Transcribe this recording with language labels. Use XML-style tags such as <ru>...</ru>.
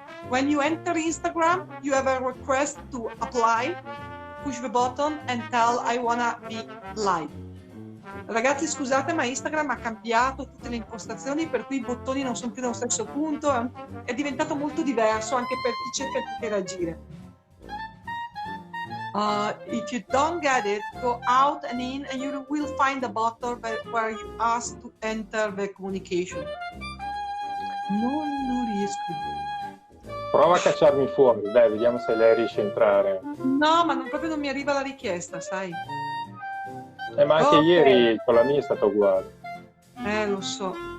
<en>When you enter Instagram, you have a request to apply. Push the button and tell I wanna be live.</en> <it>Ragazzi, scusate, ma Instagram ha cambiato tutte le impostazioni, per cui i bottoni non sono più nello stesso punto, è diventato molto diverso anche per chi cerca di interagire.</it> <en>If you don't get it, go out and in and you will find a button where you ask to enter the communication.</en> <it>Non riesco. Prova a cacciarmi fuori, dai, vediamo se lei riesce a entrare. No, ma proprio non mi arriva la richiesta, sai? Ma anche ieri con la mia è stato uguale. Lo so.</it>